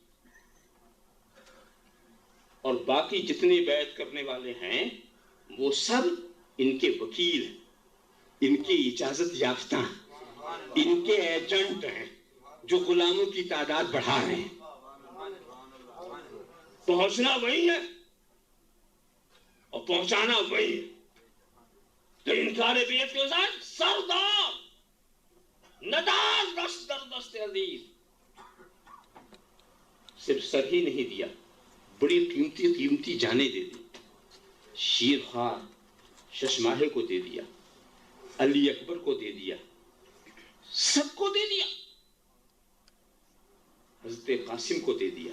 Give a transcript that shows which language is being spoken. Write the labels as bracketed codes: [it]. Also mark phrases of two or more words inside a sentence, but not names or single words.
[ur] اور باقی جتنے بیعت کرنے والے ہیں وہ سب ان کے وکیل ہیں، ان کی اجازت یافتہ ہیں، ان کے ایجنٹ ہیں جو غلاموں کی تعداد بڑھا رہے ہیں. پہنچنا وہی ہے اور پہنچانا وہی ہے. تو انکار بیعت کے ساتھ [fa] سردار ندار دست در دست عزیز. [ur] صرف سر ہی نہیں دیا، بڑی قیمتی قیمتی جانیں دے دی. شیر خوار ششماہے کو دے دیا، علی اکبر کو دے دیا، سب کو دے دیا. حضرت قاسم کو دے دیا.